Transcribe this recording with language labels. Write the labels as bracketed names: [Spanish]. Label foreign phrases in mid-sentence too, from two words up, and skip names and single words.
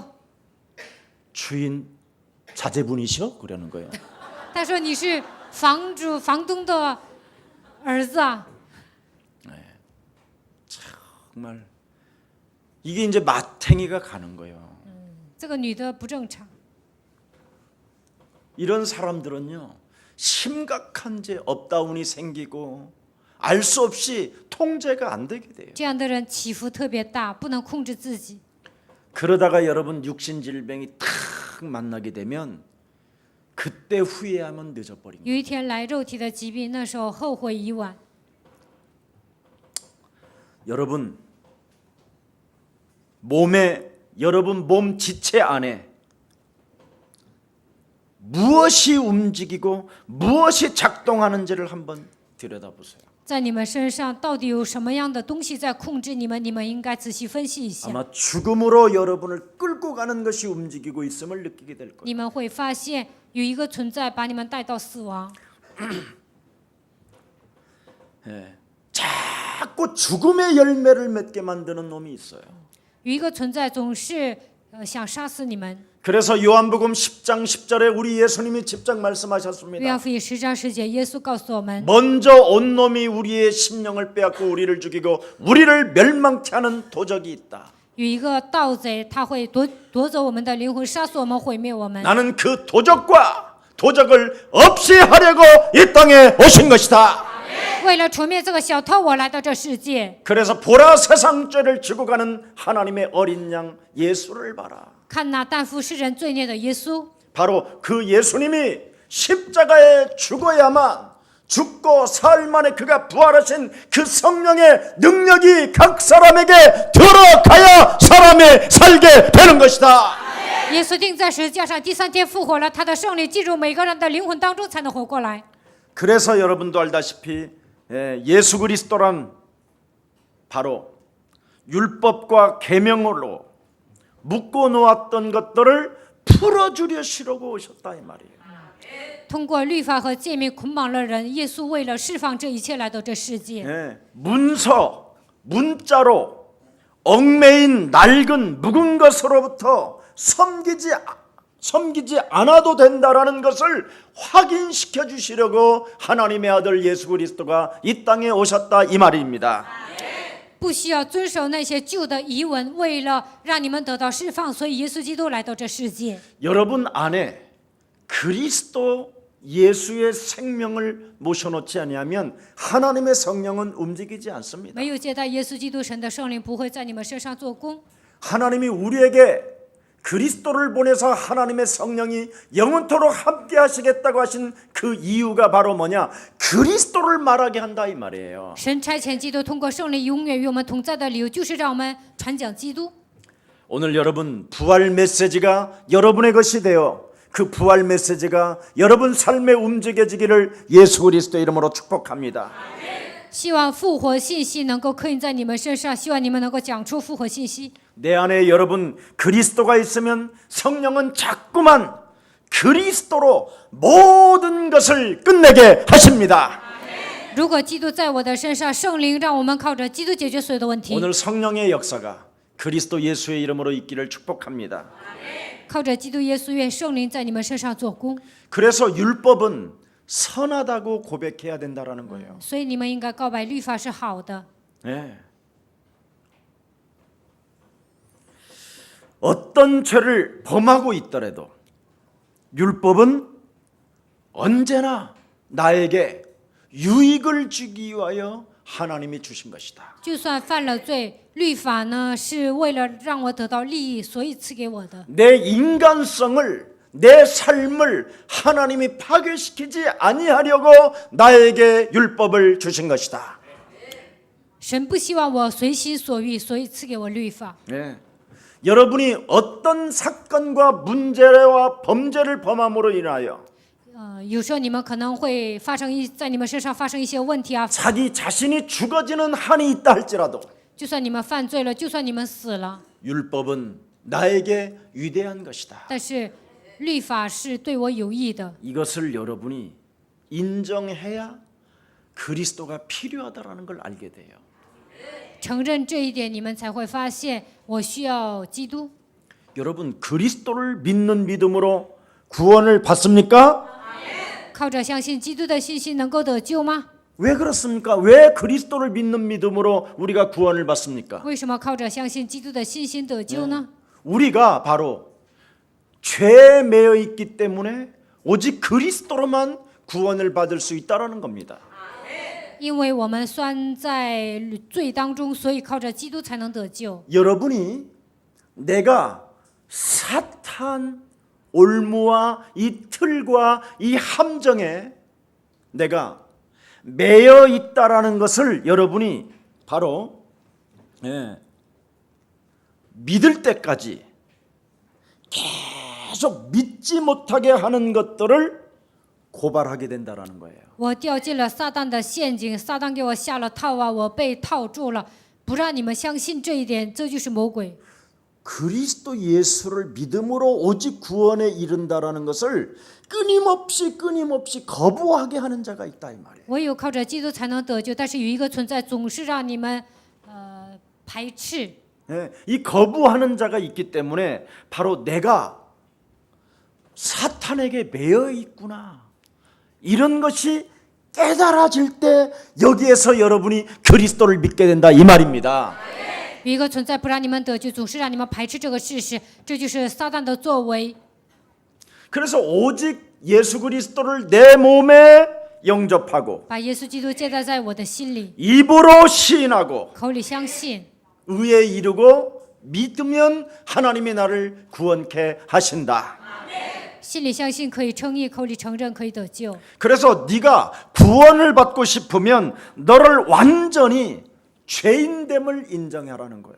[Korean] 주인 자제분이셔 그러는 거예요. [Chinese] 他说你是房东的儿子啊。 [Korean] 정말 이게 이제 마탱이가 가는 거예요. [Chinese] 这个女的不正常。 [Korean] 이런 사람들은요 심각한 제 업다운이 생기고 알 수 없이 통제가 안 되게 돼요. [Chinese] 这样的人起伏特别大，不能控制自己。 [Korean] 그러다가 여러분 육신 질병이 탁 만나게 되면 그때 후회하면 늦어버린 거예요. [Chinese] 有一天来肉体的疾病，那时候后悔已晚。 [Korean] 여러분 여러분 몸 지체 안에 무엇이 움직이고 무엇이 작동하는지를 한번 들여다보세요. [Chinese] 在你们身上到底有什么样的东西在控制你们？你们应该仔细分析一下。 [Korean] 아마 죽음으로 여러분을 끌고 가는 것이 움직이고 있음을 느끼게 될 거예요. [Chinese] 你们会发现有一个存在把你们带到死亡。 [Korean] 자꾸 죽음의 열매를 맺게 만드는 놈이 있어요. [Chinese] 有一个存在总是想杀死你们。 [Korean] 그래서 요한복음 10장 10절에 우리 예수님이 직접 [Chinese] 约 [Korean] 말씀하셨습니다. [Chinese] 翰福音10章10节，耶稣告诉我们： [Korean] 먼저 온 놈이 우리의 심령을 빼앗고 우리를 죽이고 우리를 멸망케 하는 도적이 있다. [Chinese] 有一个盗贼，他会夺走我们的灵魂，杀死我们，毁灭我们。 [Korean] 나는 그 도적을 없이 하려고 이 땅에 오신 것이다. [Chinese] 为了除灭这个小偷，我来到这世界。 [Korean] 그래서 보라 세상 죄를 지고 가는 하나님의 어린 양 예수를 봐라. [Chinese] 看那担负世人罪孽的耶稣， [Korean] 바로 그 예수님이 십자가에 죽어야만 죽고 사흘 만에 그가 부활하신 그 성령의 능력이 각 사람에게 들어가야 사람이 살게 되는 것이다. [Chinese] 耶稣钉在十字架上，第三天复活了，他的圣灵进入每个人的灵魂当中，才能活过来。 [Korean] 그래서 여러분도 알다시피 예수 그리스도란 바로 율법과 계명으로 묶고 놓았던 것들을 풀어주려시려고 오셨다 이 말이에요. [Chinese] 通过律法和诫命捆绑了人，耶稣为了释放这一切来到这世界。 [Korean] 문자로 얽매인 낡은 묵은 것으로부터 섬기지 않아도 된다라는 것을 확인시켜 주시려고 하나님의 아들 예수 그리스도가 이 땅에 오셨다 이 말입니다. [Chinese] 不需要遵守那些旧的遗文，为了让你们得到释放，所以耶稣基督来到这世界。 [Korean] 여러분 안에 그리스도 예수의 생명을 모셔놓지 아니하면 하나님의 성령은 움직이지 않습니다. [Chinese] 没有接待耶稣基督神的圣灵，不会在你们身上做工。 [Korean] 하나님이 우리에게 그리스도를 보내서 하나님의 성령이 영원토록 함께 하시겠다고 하신 그 이유가 바로 뭐냐? 그리스도를 말하게 한다 이 말이에요. [Chinese] 神差遣基督通过圣灵永远与我们同在的理由，就是让我们传讲基督。 [Korean] 오늘 여러분 부활 메시지가 여러분의 것이 되어 그 부활 메시지가 여러분 삶에 움직여지기를 예수 그리스도의 이름으로 축복합니다. [Chinese] 希望复活信息能够刻印在你们身上，希望你们能够讲出复活信息。 [Korean] 내 안에 여러분 그리스도가 있으면 성령은 자꾸만 그리스도로 모든 것을 끝내게 하십니다. [Chinese] 如果基督在我的身上，圣灵让我们靠着基督解决所有的问题。 [Korean] 오늘 성령의 역사가 그리스도 예수의 이름으로 있기를 축복합니다. [Chinese] 靠着基督耶稣，愿圣灵在你们身上做工。 [Korean] 그래서 율법은 선하다고 고백해야 된다라는 거예요. [Chinese] 所以你们应该告白律法是好的。 [Korean] 네. 어떤 죄를 범하고 있더라도 율법은 언제나 나에게 유익을 주기 위하여 하나님이 주신 것이다. [Chinese] 就算犯了罪，律法呢是为了让我得到利益，所以赐给我的。 [Korean] 내 인간성을 내 삶을 하나님이 파괴시키지 아니하려고 나에게 율법을 주신 것이다. [Chinese] 神不希望我随心所欲，所以赐给我律法。 [Korean] 네. 여러분이 어떤 사건과 문제와 범죄를 범함으로 인하여 [Chinese] 有时候你们可能会在你们身上发生一些问题啊， [Korean] 자기 자신이 죽어지는 한이 있다 할지라도 [Chinese] 就算你们犯罪了，就算你们死了， [Korean] 율법은 나에게 위대한 것이다. [Chinese] 但是律法是对我有益的。 [Korean] 이것을 여러분이 인정해야 그리스도가 필요하다라는 걸 알게 돼요. [Chinese] 承认这一点，你们才会发现我需要基督。 [Korean] 여러분 그리스도를 믿는 믿음으로 구원을 받습니까? [Chinese] 靠着相信基督的信心能够得救吗？ [Korean] 왜 그렇습니까? 왜 그리스도를 믿는 믿음으로 우리가 구원을 받습니까? [Chinese] 为什么靠着相信基督的信心得救呢？ [Korean] 우리가 바로 죄에 매여 있기 때문에 오직 그리스도로만 구원을 받을 수 있다라는 겁니다. [Chinese] 因为我们拴在罪当中，所以靠着基督才能得救。 [Korean] 여러분이 내가 사탄 올무와 이 틀과 이 함정에 내가 매여 있다라는 것을 여러분이 바로 믿을 때까지 계속 믿지 못하게 하는 것들을 고발하게 된다라는 거예요. [Chinese] 我掉进了撒旦的陷阱，撒旦给我下了套啊，我被套住了，不让你们相信这一点，这就是魔鬼。 [Korean] 그리스도 예수를 믿음으로 오직 구원에 이른다라는 것을 끊임없이 거부하게 하는 자가 있다 이 말이에요. [Chinese] 唯有靠着基督才能得救，但是有一个存在总是让你们排斥。 [Korean] 예, 이 거부하는 자가 있기 때문에 바로 내가 사탄에게 매여 있구나 이런 것이 깨달아질 때 여기에서 여러분이 그리스도를 믿게 된다 이 말입니다. [Chinese] 有一个存在不让你们得救，总是让你们排斥这个事实，这就是撒旦的作为。 [Korean] 그래서 오직 예수 그리스도를 내 몸에 영접하고 [Chinese] 把耶稣基督接待在我的心里， [Korean] 입으로 시인하고 [Chinese] 口里相信， [Korean] 의에 이르고 믿으면 하나님이 나를 구원케 하신다. [Chinese] 心里相信可以称义，口里承认可以得救。 [Korean] 그래서 네가 구원을 받고 싶으면 너를 완전히 죄인됨을 인정하라는 거예요.